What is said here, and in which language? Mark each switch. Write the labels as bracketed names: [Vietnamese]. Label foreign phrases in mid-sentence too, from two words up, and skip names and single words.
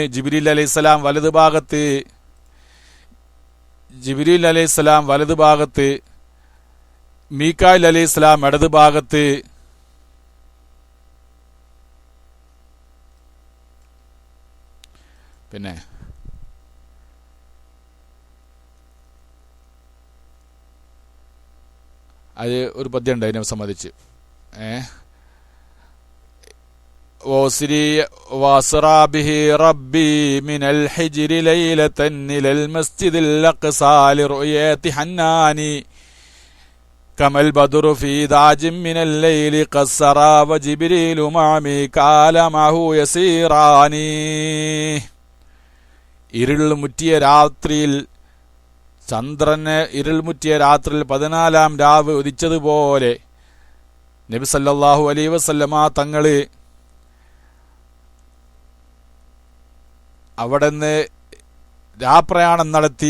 [Malayalam] ജിബ്രീൽ അലൈഹിസ്സലാം വലതുഭാഗത്ത്, മീകായിൽ [Arabic] عليه السلام [Malayalam] ഇടത് ഭാഗത്ത് പിന്നെ അത് ഒരു പദ്യമുണ്ട് അതിനെ സംബന്ധിച്ച്. [Arabic] وأسرى به ربي من الحجر ليلة إلى المسجد الأقصى لرؤية حناني كما البدر في داج من الليل قصرا وجبريل مع ميكال معه يسيراني. [Malayalam] ഇരുൾ മുറ്റിയ രാത്രിയിൽ ചന്ദ്രന് ഇരുൾ മുറ്റിയ രാത്രിയിൽ 14-ാം രാവ് ഉദിച്ചതുപോലെ നബി [Arabic] صلى الله عليه وسلم [Malayalam] തങ്ങള് അവിടുന്ന് രാപ്രയാണം നടത്തി.